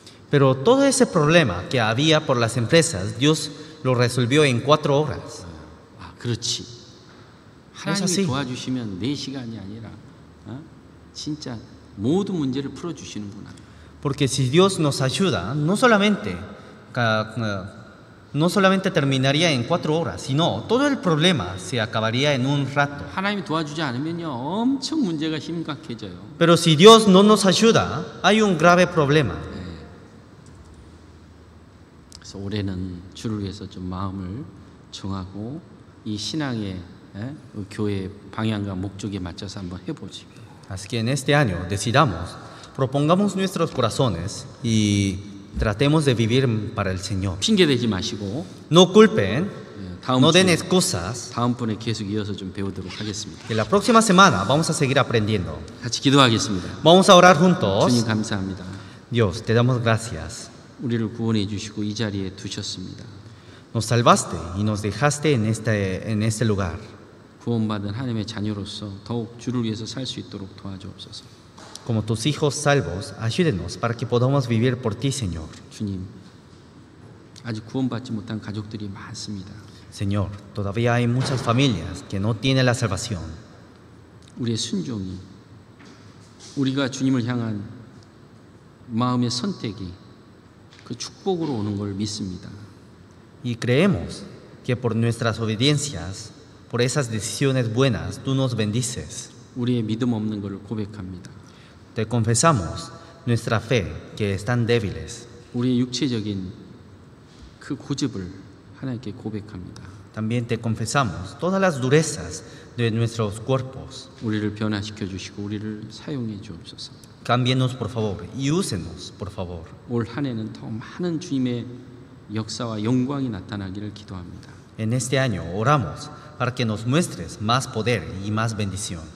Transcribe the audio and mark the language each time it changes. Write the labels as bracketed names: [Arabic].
[Spanish] Pero todo ese problema que había por las empresas, Dios lo resolvió en 4 horas. [Korean] 그렇지. 하나님이 도와주시면 4시간이 아니라 진짜 모든 문제를 풀어주시는구나. [Spanish] Porque si Dios nos ayuda, no solamente terminaría en 4 horas, sino todo el problema se acabaría en un rato. [Korean] 하나님이 도와주지 않으면요, 엄청 문제가 심각해져요. [Spanish] Pero si Dios no nos ayuda, hay un grave problema. [Korean] 그래서 올해는 주를 위해서 좀 마음을 정하고 이 신앙의 교회의 방향과 목적에 맞춰서 한번 해보지. [Spanish] Así que en este año propongamos nuestros corazones y tratemos de vivir para el Señor. [Korean] 핑계 대지 마시고 [Spanish] No culpen [Korean] 다음 [Spanish] No den [Korean] 주 [Spanish] excusas, [Korean] 다음 분에 계속 이어서 좀 배우도록 하겠습니다. [Spanish] que la próxima semana vamos a seguir aprendiendo. [Korean] 같이 기도하겠습니다. [Spanish] Vamos a orar [Korean] 주님 [Spanish] juntos. [Korean] 감사합니다. [Spanish] Dios, te damos gracias. [Korean] 우리를 구원해 주시고 이 자리에 두셨습니다. [Spanish] Nos salvaste y nos dejaste en este lugar. [Korean] 구원받은 하나님의 자녀로서 더욱 주를 위해서 살 수 있도록 도와주옵소서. [Spanish] Como tus hijos salvos, ayúdenos para que podamos vivir por ti, Señor. [Korean] 주님, 아직 구원받지 못한 가족들이 많습니다. [Spanish] Señor, todavía hay muchas familias que no tienen la salvación. [Korean] 우리의 순종이, 우리가 주님을 향한 마음의 선택이 그 축복으로 오는 걸 믿습니다. [Spanish] Y creemos que por nuestras obediencias, por esas decisiones buenas, tú nos bendices. [Korean] 우리의 믿음 없는 걸 고백합니다. [Spanish] Te confesamos nuestra fe, que están débiles. [Korean] 우리의 육체적인 그 고집을 하나님께 고백합니다. [Spanish] También te confesamos todas las durezas de nuestros cuerpos. [Korean] 우리를 변화시켜 주시고 우리를 사용해 주옵소서. [Spanish] Cámbienos, por favor, y úsenos, por favor. [Korean] 올 한 해는 더 많은 주님의 역사와 영광이 나타나기를 기도합니다. [Spanish] En este año oramos para que nos muestres más poder y más bendición.